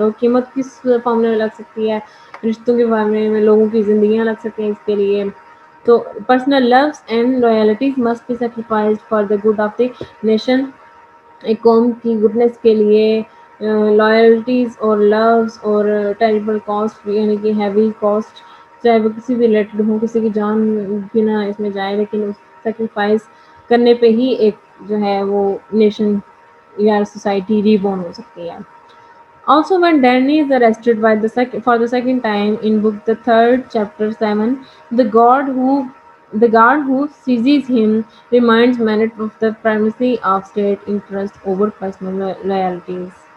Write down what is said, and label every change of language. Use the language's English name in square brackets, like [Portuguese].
[Urdu] تو قیمت کس معاملے میں لگ سکتی ہے؟ رشتوں کے معاملے میں، لوگوں کی زندگیاں لگ سکتی ہیں اس کے لیے. [English] تو personal loves and loyalties must be sacrificed for the good of the nation. [Urdu] ایک قوم کی گڈنس کے لیے لائلٹیز اور لوز اور ٹیریبل کاسٹ، یعنی کہ ہیوی کاسٹ، چاہے وہ کسی بھی ریلیٹڈ ہوں، کسی کی جان بھی نہ اس میں جائے، لیکن سیکریفائس کرنے پہ ہی ایک جو ہے وہ نیشن یا سوسائٹی ریبورن ہو سکتی ہے. [English] Also, when Danny is arrested by for the second time in book the third, chapter 7, the guard who seizes him reminds Manet of the primacy of state interest over personal loyalties.